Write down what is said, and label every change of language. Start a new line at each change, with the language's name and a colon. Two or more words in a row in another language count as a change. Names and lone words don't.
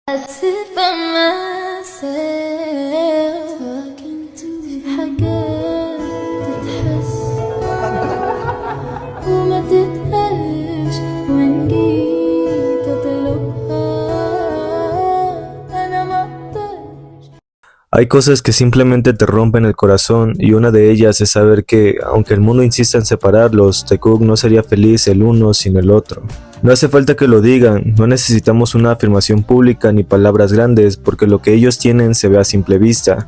English: sit by myself talking to
Arabic: في حاجات تتحس وما تتقالش وإن جيت أطلبها أنا مقدرش.
Spanish: Hay cosas que simplemente te rompen el corazón y una de ellas es saber que, aunque el mundo insista en separarlos, Taekook no sería feliz el uno sin el otro. No hace falta que lo digan, no necesitamos una afirmación pública ni palabras grandes porque lo que ellos tienen se ve a simple vista.